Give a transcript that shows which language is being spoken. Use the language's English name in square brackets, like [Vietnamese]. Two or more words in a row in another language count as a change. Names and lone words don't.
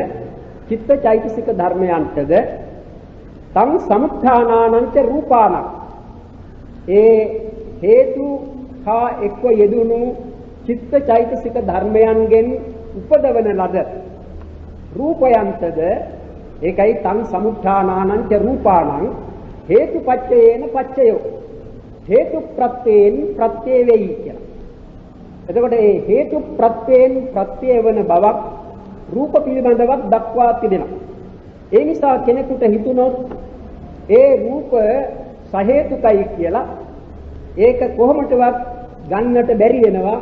[Sinhala] චිත්ත චෛතසික ධර්මයන්ටද [Pali] තං සමුත්ථානානං ච රූපානං [Sinhala] ඒ හේතු හා එක්ව යෙදුණු චිත්ත චෛතසික ධර්මයන්ගෙන් උපදවන ලද රූපයන්ටද ඒකයි [Pali] තං සමුත්ථානානං ච රූපානං හේතුපච්චයේන පච්චයෝ [Sinhala] හේතු ප්‍රත්‍යයෙන් ප්‍රත්‍ය වෙයි කියලා. එතකොට මේ හේතු ප්‍රත්‍යයෙන් ප්‍රත්‍ය වෙන බවක් රූප පිළිබඳවත් දක්වා තිබෙනවා. ඒ නිසා කෙනෙකුට හිතුනොත් ඒ රූප සහේතුකයි කියලා ඒක කොහොමදවත් ගන්නට බැරි වෙනවා.